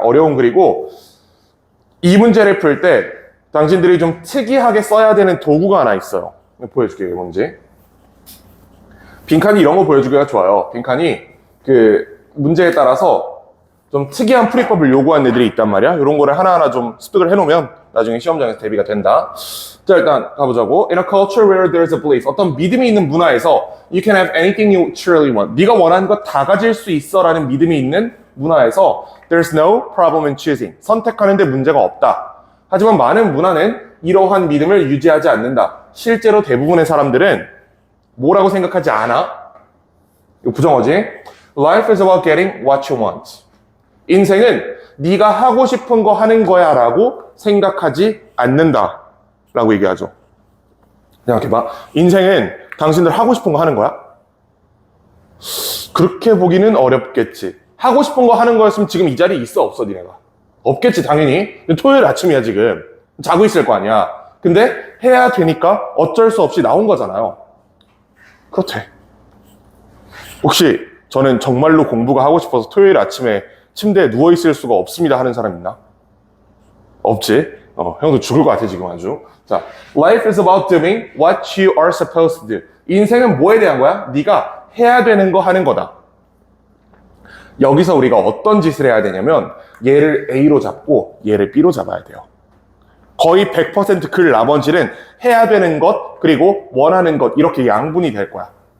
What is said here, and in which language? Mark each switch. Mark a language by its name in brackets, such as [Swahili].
[Korean] 어려운 글이고 이 문제를 풀 때 당신들이 좀 특이하게 써야 되는 도구가 하나 있어요. 보여줄게요. 이게 뭔지. 빈칸이 이런 거 보여주기가 좋아요. 빈칸이 그 문제에 따라서 좀 특이한 풀이법을 요구하는 애들이 있단 말이야. 이런 거를 하나하나 좀 습득을 해놓으면 나중에 시험장에서 대비가 된다. 자, 일단 가보자고. [English] In a culture where there's a belief, [Korean] 어떤 믿음이 있는 문화에서 [English] You can have anything you truly want. [Korean] 네가 원하는 거 다 가질 수 있어 라는 믿음이 있는 문화에서 [English] There's no problem in choosing. [Korean] 선택하는데 문제가 없다. 하지만 많은 문화는 이러한 믿음을 유지하지 않는다. 실제로 대부분의 사람들은 뭐라고 생각하지 않아? 이거 부정어지. [English] Life is about getting what you want. [Korean] 인생은 네가 하고 싶은 거 하는 거야 라고 생각하지 않는다 라고 얘기하죠. 생각해봐. 인생은 당신들 하고 싶은 거 하는 거야? 그렇게 보기는 어렵겠지. 하고 싶은 거 하는 거였으면 지금 이 자리에 있어 없어 니네가? 없겠지 당연히. 토요일 아침이야 지금. 자고 있을 거 아니야. 근데 해야 되니까 어쩔 수 없이 나온 거잖아요. 그렇대. 혹시 저는 정말로 공부가 하고 싶어서 토요일 아침에 침대에 누워있을 수가 없습니다 하는 사람 있나? 없지? 형도 죽을 것 같아 지금 아주. 자, [English] Life is about doing what you are supposed to do. [Korean] 인생은 뭐에 대한 거야? 네가 해야 되는 거 하는 거다. 여기서 우리가 어떤 짓을 해야 되냐면 얘를 A로 잡고 얘를 B로 잡아야 돼요. 거의 100% 글 나머지는 해야 되는 것 그리고 원하는 것 이렇게 양분이 될 거야.